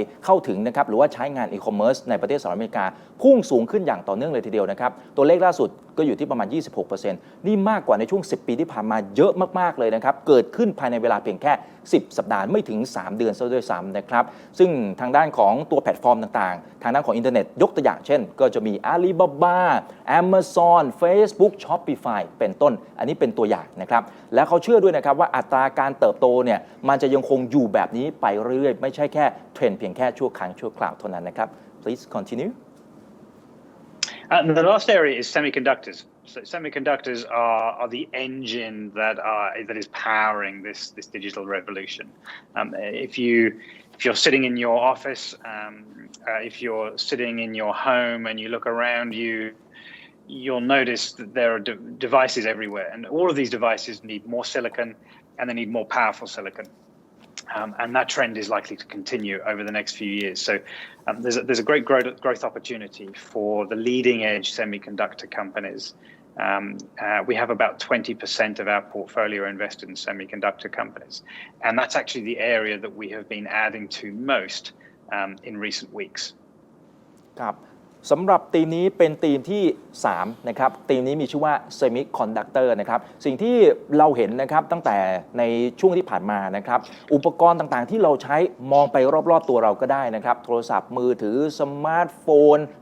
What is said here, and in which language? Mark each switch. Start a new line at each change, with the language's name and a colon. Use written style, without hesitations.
Thai: ข้าถึงนะครับหรือว่าใช้งานอีคอมเมิร์ซในประเทศสหรัฐอเมริกาพุ่งสูงขึ้นอย่างต่อเนื่องเลยทีเดียวนะครับตัวเลขล่าสุดก็อยู่ที่ประมาณ 26% นี่มากกว่าในช่วง10 ปีที่ผ่านมาเยอะมากๆเลยนะครับเกิดขึ้นภายในเวลาเพียงแค่10 สัปดาห์ไม่ถึง3 เดือนซะด้วยซ้ำนะครับซึ่งทางด้านของตัวแพลตฟอร์มต่างๆทางด้านของอินเทอร์เน็ตยกตัวอย่างเช่นก็จะมี Alibaba Amazon Facebook Shopify เป็นต้นอันนี้เป็นตัวอย่างนะครับและเขาเชื่อด้วยนะครับว่าอัตราการเติบโตเนี่ยมันจะยังคงอยู่แบบนี้ไปเรื่อยๆไม่ใช่แค่เทรนด์เพียงแค่ชั่วครั้งชั่วคราวเท่านั้นนะครับ
English: please continue The last area is semiconductors. So semiconductors are the engine that is powering this digital revolution. If you're sitting in your office, if you're sitting in your home and you look around you, you'll notice that there are devices everywhere, and all of these devices need more silicon, and they need more powerful silicon. And that trend is likely to continue over the next few years. So there's a great growth opportunity for the leading edge semiconductor companies. We have about 20% of our portfolio invested in semiconductor companies. And that's actually the area that we have been adding to most in recent weeks.
Thai: ครับสำหรับธีมนี้เป็นธีมที่3นะครับธีมนี้มีชื่อว่า Semiconductor นะครับสิ่งที่เราเห็นนะครับตั้งแต่ในช่วงที่ผ่านมานะครับอุปกรณ์ต่างๆที่เราใช้มองไปรอบๆตัวเราก็ได้นะครับโทรศัพท์มือถือสมาร์ทโฟน